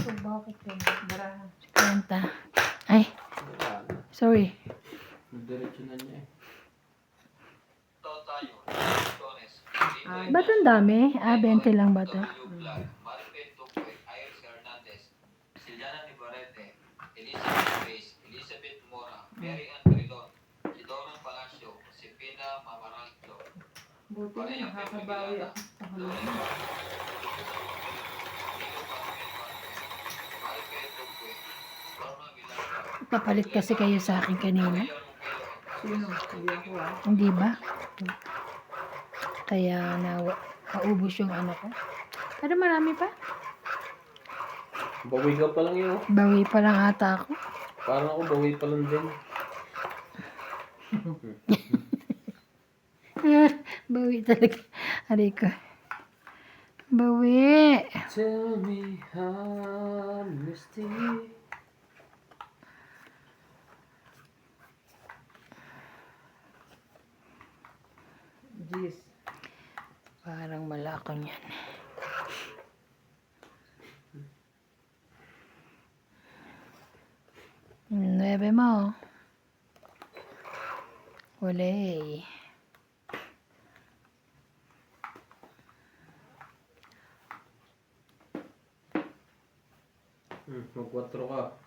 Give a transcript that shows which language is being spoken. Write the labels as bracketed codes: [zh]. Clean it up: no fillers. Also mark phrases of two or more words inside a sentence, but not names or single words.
[tl] Bakit yun? Baraha. 50. Ay, Wala na. sorry. Diretso na niya eh. Ito tayo. Torres. Ba't ang dami? 20 lang ba to? Maribel Tupoy, Iris Hernandez, Siliana Nibarete, Elizabeth Reyes, Elizabeth Mora, Mary Ann Peridon, Sidora Palacio, Sipina Mamaraldo, Buti na nakakabawi ako sa halaman. Maribel Tupoy, Norma Villar, Papalit kasi kayo sa akin kanina. Sino? Hindi ako Hindi ba? Kaya naubos yung ko. Pero marami pa. Bawi ka pa lang yun. Bawi pa lang ata ako. Parang ako bawi pa lang din. Bawi talaga. Aray ko. Bawi. [en] Tell me honesty. Jeez. [tl] Parang malakang yan. Nuebe mo. Wala Mag-4 ka.